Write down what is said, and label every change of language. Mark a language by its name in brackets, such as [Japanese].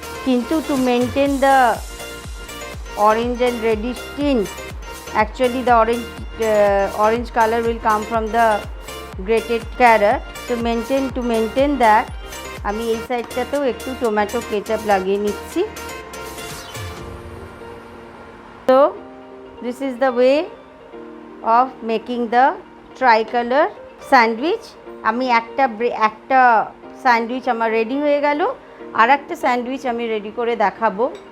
[English] কিন্তু to maintain the orange and reddish tint, actually the orange color will come from the grated carrot. So to maintain that [Bangla] আমি এই সাইডটাতেও একটু tomato ketchup লাগিয়ে নিচ্ছি। [English] So this is the way of making the tricolor sandwich. [Bangla] আমি একটা sandwich আমার ready হয়ে গেল, আর একটা স্যান্ডউইচ আমি রেডি করে দেখাবো।